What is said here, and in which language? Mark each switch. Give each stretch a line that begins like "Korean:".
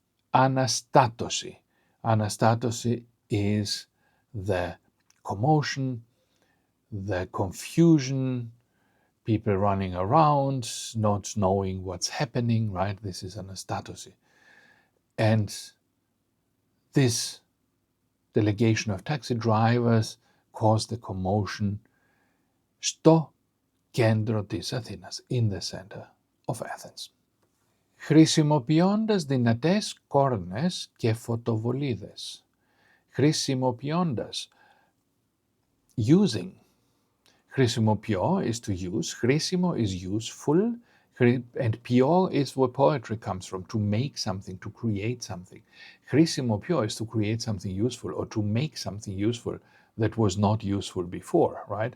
English: Αναστάτωση. Anastatosi is the commotion, the confusion, people running around, not knowing what's happening, right? This is anastatosi. And this delegation of taxi drivers caused the commotion
Greek: στο κέντρο της Αθήνας,
English: in the center of Athens.
Greek: Χρησιμοποιώντας δυνατές κόρνες και φωτοβολίδες. Χρησιμοποιώντας, using.
English: Χρησιμοποιώ is to use, χρήσιμο is useful, and ποιο is where poetry comes from, to make something, to create something. Χρησιμοποιώ is to create something useful, or to make something useful that was not useful before, right?